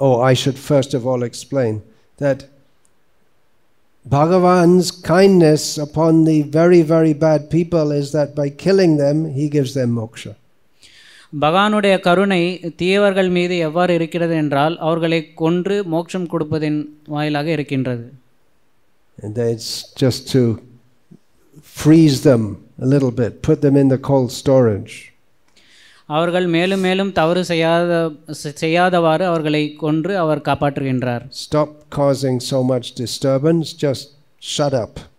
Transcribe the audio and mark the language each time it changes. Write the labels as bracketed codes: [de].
[en] I should first of all explain that Bhagavan's kindness upon the very, very bad people is that by killing them, he gives them moksha. [ta] பகவானுடைய கருணை தீயவர்கள் மீது எவ்வாறு இருக்கிறது என்றால் அவர்களை கொன்று மோட்சம் கொடுப்பதின் வாயிலாக இருக்கின்றது. [en] And it's just to freeze them a little bit, put them in the cold storage. [ta] அவர்கள் மேலும் மேலும் தவறு செய்யாதவாறு அவர்களை கொன்று அவர் காப்பாற்றுகின்றார். [en] Stop causing so much disturbance, just shut up.